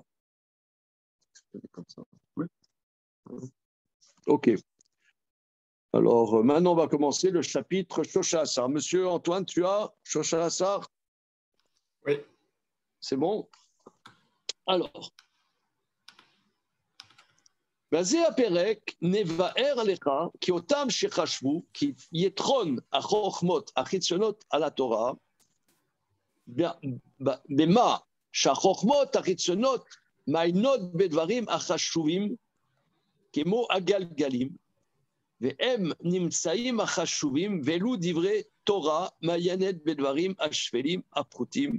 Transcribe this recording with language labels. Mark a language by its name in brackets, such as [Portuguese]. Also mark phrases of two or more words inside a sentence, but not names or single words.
[French] Comme ça. Oui. OK. Alors, maintenant, on va commencer le chapitre Shoshasar. Monsieur Antoine, tu as Shoshasar? Oui. C'est bon? Alors. [Hebrew] וזה הפרק נבאר עליך כי אותם שחשבו כי יתרון החוכמות החיצונות על התורה במה שהחוכמות החיצונות מעיינות בדברים החשובים כמו הגלגלים, והם נמצאים החשובים, ואלו דברי תורה מעיינת בדברים השפלים הפחותים.